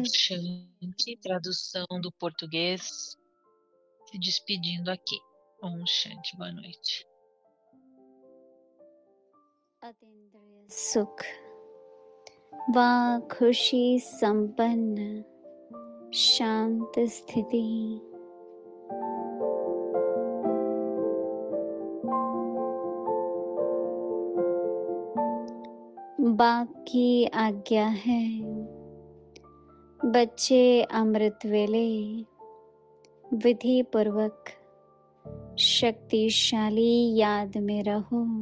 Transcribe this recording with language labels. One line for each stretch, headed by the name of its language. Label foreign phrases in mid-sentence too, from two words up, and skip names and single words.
Hindi: Om Shanti,
Portuguese: tradução do português, se despedindo aqui.
Hindi: Om Shanti,
Portuguese: boa noite.
Hindi: अतीन्द्रिय सुख व खुशी संपन्न शांत स्थिति बाप की आज्ञा है, बच्चे अमृत वेले विधि पूर्वक शक्तिशाली याद में रहो।